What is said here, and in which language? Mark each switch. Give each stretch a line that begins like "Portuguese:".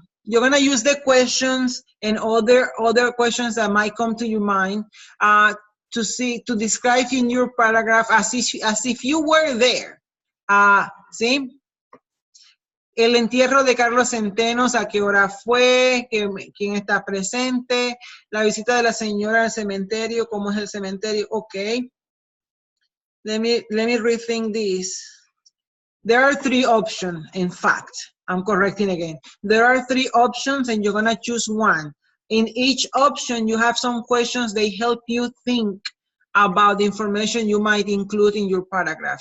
English: You're going to use the questions and other questions that might come to your mind to describe in your paragraph as if you were there.
Spanish: ¿Sí? El entierro de Carlos Centenos, ¿a qué hora fue? ¿Quién está presente? La visita de la señora al cementerio, ¿cómo es el cementerio?
English: Okay. Let me rethink this. There are 3 options, in fact. I'm correcting again. There are 3 options and you're going to choose one. In each option, you have some questions. They help you think about the information you might include in your paragraph.